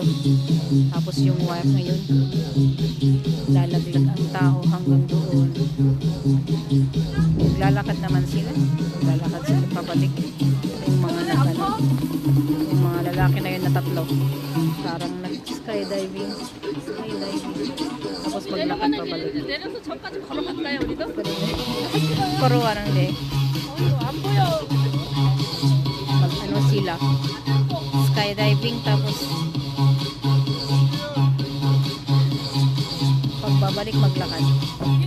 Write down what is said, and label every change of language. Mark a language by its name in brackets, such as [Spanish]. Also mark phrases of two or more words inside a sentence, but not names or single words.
[Filipino] Tapos yung wire ngayon, lalaglag ang tao hanggang doon. Naglalakad naman sila. Naglalakad sila pabalik. Yung mga nagano, yung mga lalaki na yun na tatlo. Parang nag-skydiving. Tapos maglakad pabalik. [Korean] 내려서 저까지 걸어갈까요, 우리도? Kuruwa ng day. 안 보여. [Filipino] Mag ano sila. Skydiving tapos pagbabalik maglakad.